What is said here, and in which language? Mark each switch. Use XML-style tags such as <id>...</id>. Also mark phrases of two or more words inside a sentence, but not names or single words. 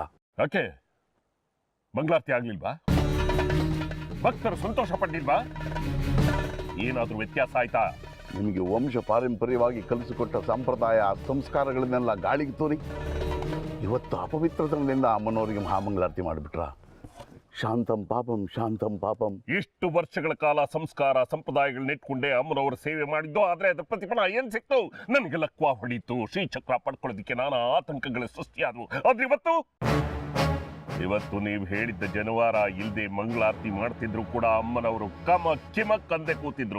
<kn>ಯಾಕೆ ಮಂಗಳಾರತಿ ಆಗ್ಲಿಲ್ವಾ? ಭಕ್ತರು ಸಂತೋಷ ಪಡ್ಲಿಲ್ವಾ? ಏನಾದ್ರೂ ವ್ಯತ್ಯಾಸ ಆಯ್ತಾ? ನಿಮಗೆ ವಂಶ ಪಾರಂಪರ್ಯವಾಗಿ ಕಲಿಸಿಕೊಟ್ಟ ಸಂಪ್ರದಾಯ ಸಂಸ್ಕಾರಗಳನ್ನೆಲ್ಲ ಗಾಳಿಗೆ ತೋರಿ ಇವತ್ತು ಅಪವಿತ್ರತನದಿಂದ ಅಮ್ಮನವರಿಗೆ ಮಹಾಮಂಗಳಾರತಿ ಮಾಡಿಬಿಟ್ರ?</kn> <sa>ಶಾಂತಂ ಪಾಪಂ ಶಾಂತಂ ಪಾಪಂ.</sa> <kn>ಇಷ್ಟು ವರ್ಷಗಳ ಕಾಲ ಸಂಸ್ಕಾರ ಸಂಪ್ರದಾಯಗಳನ್ನ ಇಟ್ಕೊಂಡೆ ಅಮ್ಮನವರ ಸೇವೆ ಮಾಡಿದ್ದು. ಆದ್ರೆ ಅದರ ಪ್ರತಿಫಲ ಏನ್ ಸಿಕ್ತು? ನನಗೆ ಲಕ್ವ ಹೊಡೀತು, ಶ್ರೀಚಕ್ರ ಪಡ್ಕೊಳ್ಳೋದಕ್ಕೆ ನಾನಾ ಆತಂಕಗಳ ಸೃಷ್ಟಿಯಾದವು. ಆದ್ರೆ ಇವತ್ತು ನೀವು ಹೇಳಿದ್ದ ಜನವಾರ ಇಲ್ಲದೆ ಮಂಗಳಾರತಿ ಮಾಡ್ತಿದ್ರು ಕೂಡ ಅಮ್ಮನವರು ಕಿಮಕ್ ಅಂದೆ ಕೂತಿದ್ರು.</kn>